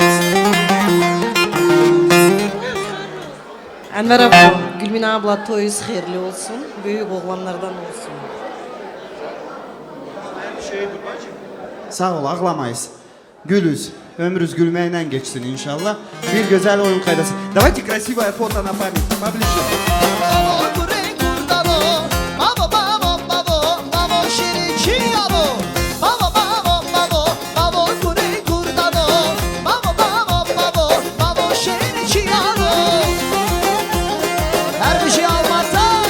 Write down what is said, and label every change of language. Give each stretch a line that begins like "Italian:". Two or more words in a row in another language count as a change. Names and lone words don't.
Turkish: Enver abla, Gülmine abla toyuz hayırlı olsun. Büyük oğlanlardan olsun. Sağ ol, ağlamayız. Gülüz. Ömrünüz gülmeyle geçsin inşallah. Bir güzel oyun kaydası.
Russian: Давайте красивое фото на память. Поближе.
Turkish: Her bir şey almakta